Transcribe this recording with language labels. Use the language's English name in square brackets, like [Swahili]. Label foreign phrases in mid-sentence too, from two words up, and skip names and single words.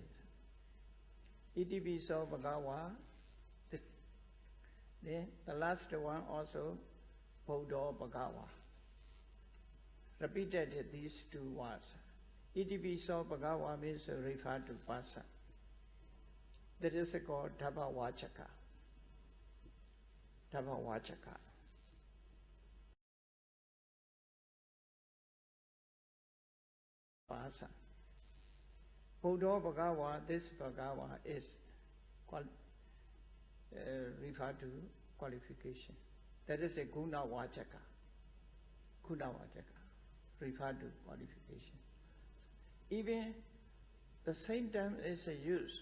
[Pali] Itipiso Bhagava. [English] Then the last one also, [Pali] Buddha Bhagava. [English] Repeated these 2 words. [Pali] Itipiso Bhagava [English] means refer to person. That is called Dhabavachaka. Dhabavachaka. Person. [Pali] Buddha Bhagava, [English] this Bhagava is referred to qualification. That is a [Pali] Guna Vachaka. Guna Vachaka, [English] referred to qualification. Even the same term is used.